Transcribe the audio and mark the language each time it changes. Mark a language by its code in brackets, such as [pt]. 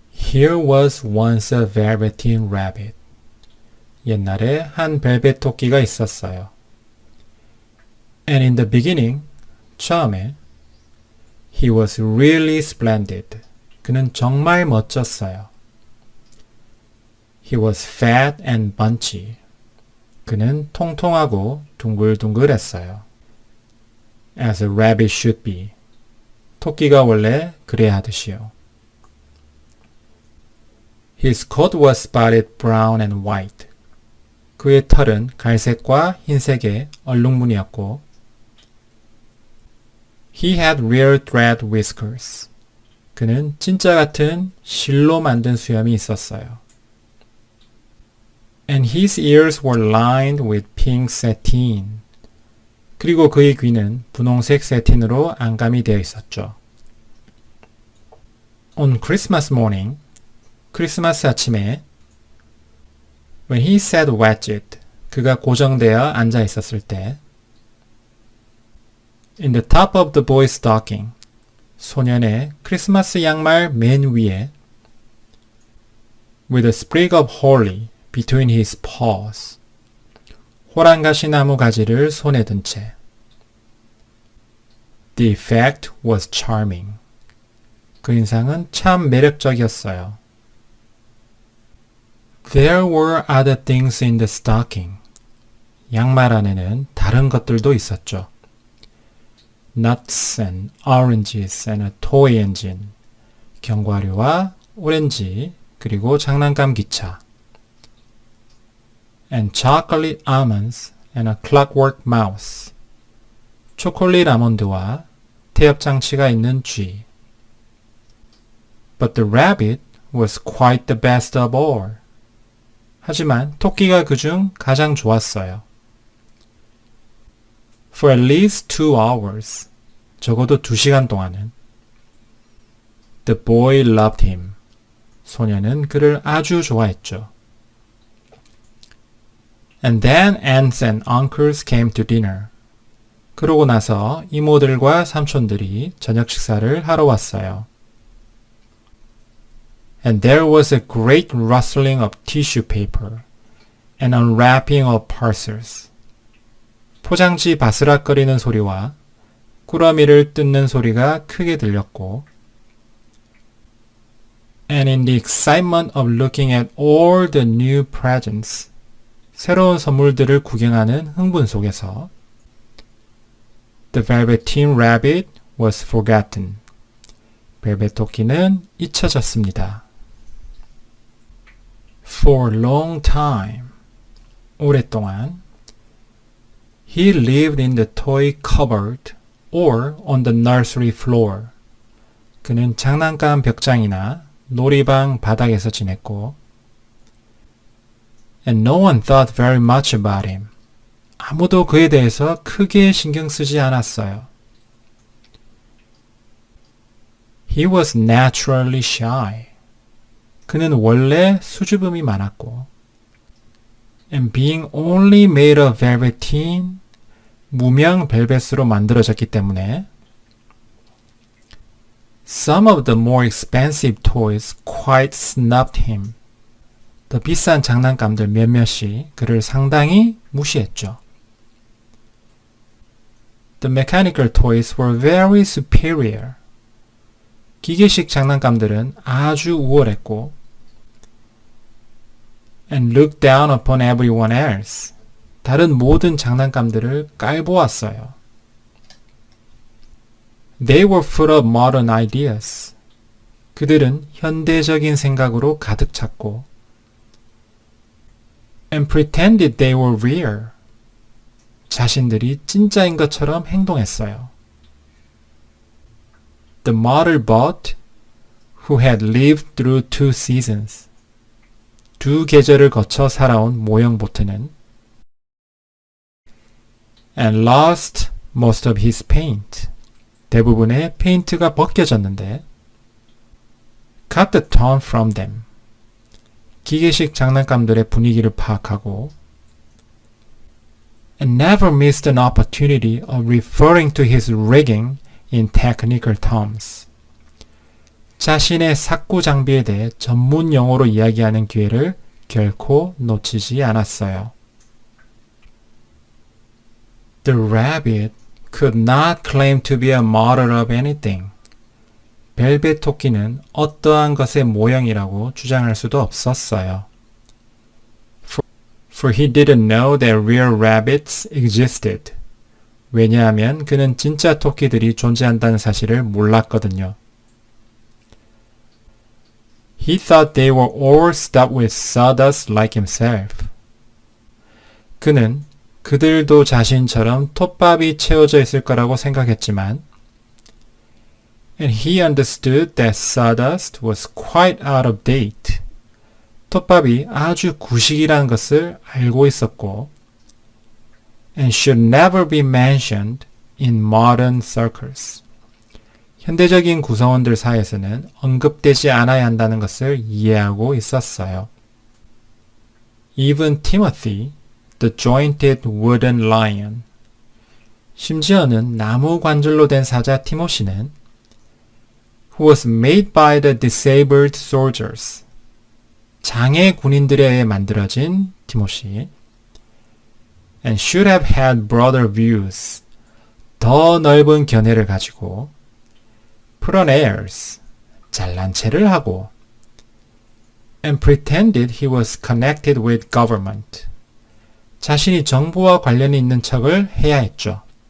[en] Here was once a velveteen rabbit. [ko] 옛날에 한 벨벳 토끼가 있었어요. [en] And in the beginning, [ko] 처음에, [en] he was really splendid. [ko] 그는 정말 멋졌어요. [en] He was fat and bunchy. [ko] 그는 통통하고 둥글둥글했어요. [en] As a rabbit should be. [ko] 토끼가 원래 그래야 하듯이요. [en] His coat was spotted brown and white. [ko] 그의 털은 갈색과 흰색의 얼룩무늬였고 [en] He had real thread whiskers. [ko] 그는 진짜 같은 실로 만든 수염이 있었어요. [en] And his ears were lined with pink satin. [ko] 그리고 그의 귀는 분홍색 세틴으로 안감이 되어 있었죠. [en] On Christmas morning, [ko] 크리스마스 아침에 [en] When he sat wedged, [ko] 그가 고정되어 앉아 있었을 때 [en] In the top of the boy's stocking, [ko] 소년의 크리스마스 양말 맨 위에 [en] With a sprig of holly between his paws, [ko] 호랑가시 나무 가지를 손에 든 채 [en] The effect was charming. [ko] 그 인상은 참 매력적이었어요. [en] There were other things in the stocking. [ko] 양말 안에는 다른 것들도 있었죠. [en] Nuts and oranges and a toy engine. [ko] 견과류와 오렌지 그리고 장난감 기차. [en] And chocolate almonds and a clockwork mouse. [ko] 초콜릿 아몬드와 태엽장치가 있는 쥐. [en] But the rabbit was quite the best of all. [ko] 하지만 토끼가 그중 가장 좋았어요. [en] For at least 2 hours. [ko] 적어도 2시간 동안은. [en] The boy loved him. [ko] 소년은 그를 아주 좋아했죠. [en] And then aunts and uncles came to dinner. [ko] 그러고 나서 이모들과 삼촌들이 저녁 식사를 하러 왔어요. [en] And there was a great rustling of tissue paper and unwrapping of parcels. [ko] 포장지 바스락거리는 소리와 꾸러미를 뜯는 소리가 크게 들렸고 [en] And in the excitement of looking at all the new presents, [ko] 새로운 선물들을 구경하는 흥분 속에서 [en] The velveteen rabbit was forgotten. [ko] 벨벳 토끼는 잊혀졌습니다. [en] For a long time. [ko] 오랫동안. [en] He lived in the toy cupboard or on the nursery floor. [ko] 그는 장난감 벽장이나 놀이방 바닥에서 지냈고 [en] And no one thought very much about him. [ko] 아무도 그에 대해서 크게 신경 쓰지 않았어요. [en] He was naturally shy. [ko] 그는 원래 수줍음이 많았고 [en] And being only made of velveteen, [ko] 무명 벨벳으로 만들어졌기 때문에 [en] Some of the more expensive toys quite snubbed him. [ko] 더 비싼 장난감들 몇몇이 그를 상당히 무시했죠. [en] The mechanical toys were very superior. [ko] 기계식 장난감들은 아주 우월했고 [en] and looked down upon everyone else. [ko] 다른 모든 장난감들을 깔보았어요. [en] They were full of modern ideas. [ko] 그들은 현대적인 생각으로 가득 찼고 [en] and pretended they were real. [ko] 자신들이 진짜인 것처럼 행동했어요. [en] The mother boat, who had lived through 2 seasons. [ko] 2 계절을 거쳐 살아온 모형보트는 [en] and lost most of his paint. [ko] 대부분의 페인트가 벗겨졌는데 [en] cut the tone from them. [ko] 기계식 장난감들의 분위기를 파악하고 [en] and never missed an opportunity of referring to his rigging in technical terms. [ko] 자신의 사꾸 장비에 대해 전문 용어로 이야기하는 기회를 결코 놓치지 않았어요. [en] The rabbit could not claim to be a model of anything. [ko] 벨벳 토끼는 어떠한 것의 모형이라고 주장할 수도 없었어요. [en] For he didn't know that real rabbits existed. [ko] 왜냐하면 그는 진짜 토끼들이 존재한다는 사실을 몰랐거든요. [en] He thought they were all stuffed with sawdust like himself. [ko] 그는 그들도 자신처럼 톱밥이 채워져 있을 거라고 생각했지만 [en] And he understood that sawdust was quite out of date. [ko] 톱밥이 아주 구식이라는 것을 알고 있었고 [en] And should never be mentioned in modern circles. [ko] 현대적인 구성원들 사이에서는 언급되지 않아야 한다는 것을 이해하고 있었어요. [en] Even Timothy, the jointed wooden lion. [ko] 심지어는 나무 관절로 된 사자 티모시는 [en] who was made by the disabled soldiers. [ko] 장애 군인들에 의해 만들어진 티모시. [en] And should have had broader views. [ko] 더 넓은 견해를 가지고 [en] put on airs. [ko] 잘난 체를 하고 [en] and pretended he was connected with government. [ko] 자신이 정부와 관련이 있는 척을 해야 했죠.